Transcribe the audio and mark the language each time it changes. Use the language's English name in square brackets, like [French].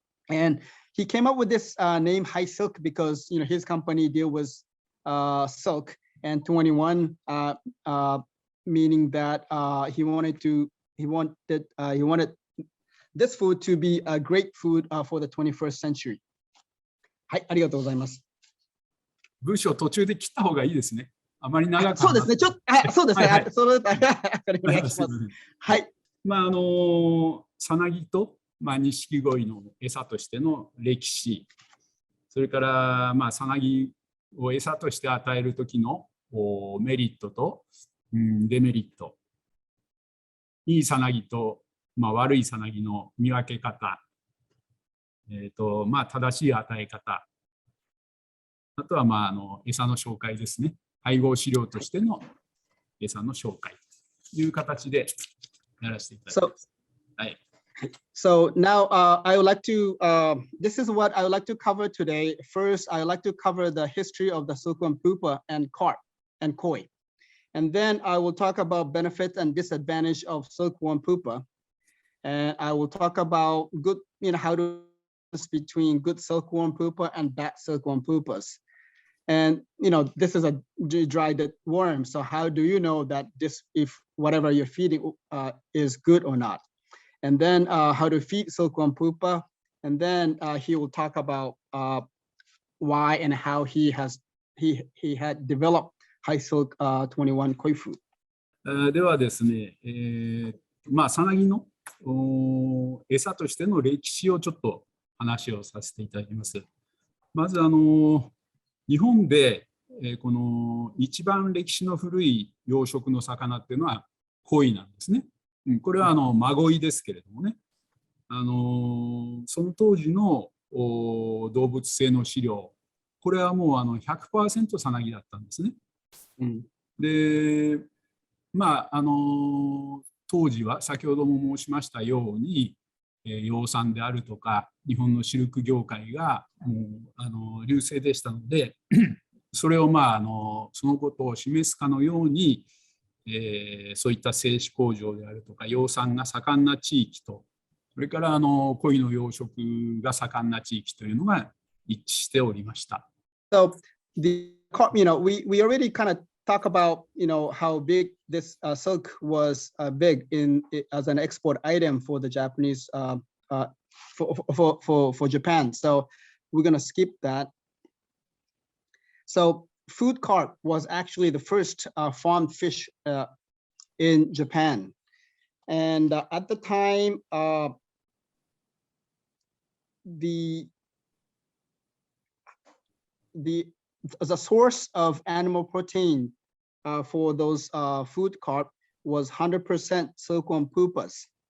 [English] And he came up with this name High Silk because his company deal with silk, and 21 meaning that he wanted this food to be a great food for the 21st century. [Japanese] はい、ありがとうございます。文章途中で切った方がいいですね。あまり長くそうですね。ちょっと、あ、そうですね。はいはい。それ、お願いします。すいません。はい。まあさなぎと、錦鯉の餌としての歴史、それからさなぎを餌として与える時のメリットと、デメリット、いいさなぎと、悪いさなぎの見分け方、正しい与え方、あとは餌の紹介ですね。配合飼料としての餌の紹介という形でやらせていただきます。はい。 [English] So now I would like to, this is what I would like to cover today. First, I would like to cover the history of the silkworm pupa and carp and koi. And then I will talk about benefits and disadvantage of silkworm pupa. And I will talk about good, how to between good silkworm pupa and bad silkworm pupas. And, this is a dried worm. So how do you know that this, if whatever you're feeding is good or not? And then how to feed silkworm pupa. And then he will talk about why and how he had developed high silk 21 koi food. [Japanese] ではですね、さなぎの餌としての歴史をちょっと話をさせていただきます。まず日本で、この一番歴史の古い養殖の魚っていうのは鯉なんですね。これは真鯉ですけれどもね、その当時の動物性の飼料、これはもう100% さなぎだったんですね。で、当時は先ほども申しましたように、養蚕であるとか日本のシルク業界がもう隆盛でしたのでそれをそのことを示すかのように、そういった製紙工場であるとか養蚕が盛んな地域とそれから鯉の養殖が盛んな地域というのが一致しておりました。 [English] So we already kind of talk about how big this silk was big as an export item for the Japanese for Japan. So we're gonna skip that. So food carp was actually the first farmed fish in Japan, and at the time the source of animal protein for those food carp was 100% silkworm pupas.